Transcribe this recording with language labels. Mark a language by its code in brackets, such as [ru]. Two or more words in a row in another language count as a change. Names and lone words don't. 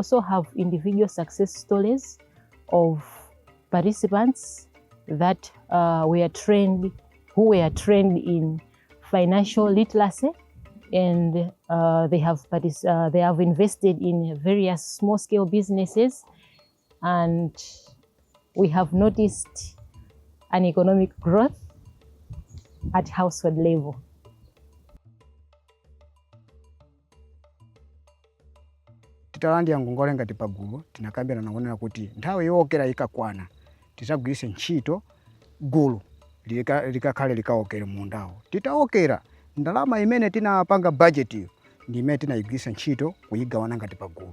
[en] We also have individual success stories of participants that who were trained in financial literacy, and they have invested in various small-scale businesses, and we have noticed an economic growth at household level. [ny] Titalandira ngongole ngati pagulu tinakambirana naonera kuti nthawi yowokera ikakwana tizagwiritse ntchito gulu likakhale likaokera mundawo. Titawokera ndalama imene tinapanga budget iyo ndi imene tinayigwiritsa ntchito kuyigawana ngati pagulu.